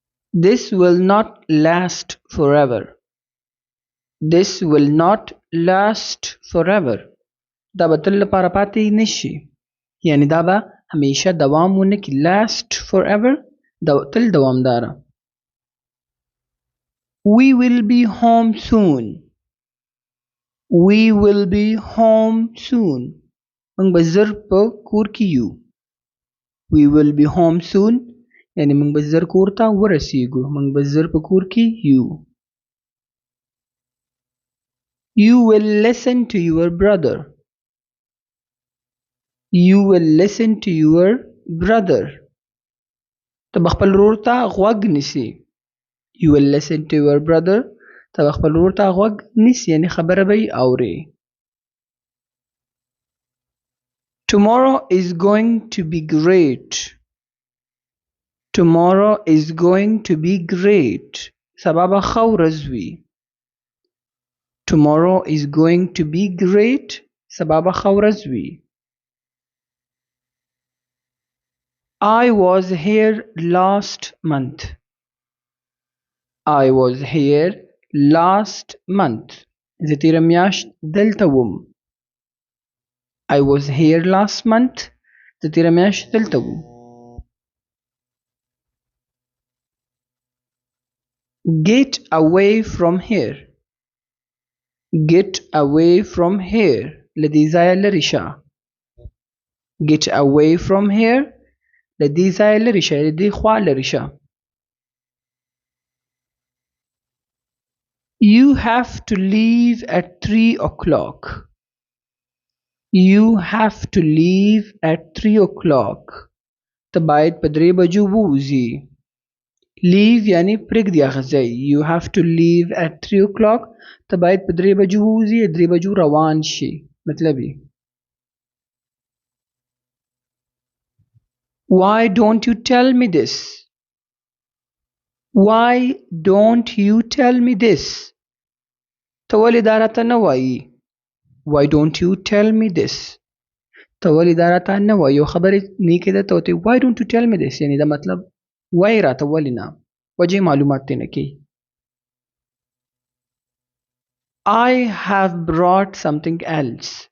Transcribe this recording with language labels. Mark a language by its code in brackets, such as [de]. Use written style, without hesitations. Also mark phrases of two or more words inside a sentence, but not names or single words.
[en] This will not last forever. This will not last forever. [ps] دا به تل لپاره پاتې نشي. یعنی دا به همیشه دوام ونه کړي. [en] Last forever [ps] تل دوامداره. [en] We will be home soon. We will be home soon. [ps] موږ به زر په کور کې یو. [en] We will be home soon. [ps] یعنی موږ به زر کور ته ورسیږو. موږ به زر په کور کې یو. [en] You will listen to your brother. You will listen to your brother. [ps] ته به خپل ورور ته غوږ نیسي. [en] You will listen to your brother. [ps] ته به خپل ورور ته غوږ نیسي یعنی خبره به یې اورې. [en] Tomorrow is going to be great. Tomorrow is going to be great. [ps] سبا به ښه ورځ وي. [en] Tomorrow is going to be great. [ps] سبا به ښه ورځ وي. [en] I was here last month. I was here last month. [ps] زه تیره میاشت دلته وم. [en] I was here last month. [ps] زه تیره میاشت دلته وم. [en] Get away from here. Get away from here. [ps] له دې ځایه لرې شه. [en] Get away from here. [ps] له دې ځایه لرې شه. له دې خوا لرې شه. [en] You have to leave at 3 o'clock. You have to leave at 3 o'clock. [ps] ته باید په 3 بجو ووځې. Leave یعنی پرېږدي هغه ځای. [en] You have to leave at 3 o'clock. [ps] ته باید په 3 بجو ووځې. 3 بجو روان شي. مطلب یې [en] Why don't you tell me this? Why don't you tell me this? [ps] ته ولې دا راته نه وایي. [en] Why don't you tell me this? [ps] ته ولې دا راته نه وایي. یو خبرې نیکې ده ته ورته [en] Why don't you tell me this? [ps] یعنی دا مطلب وایي راته ولې نه. وجه معلومات دی نه کوي. [en] I have brought something else.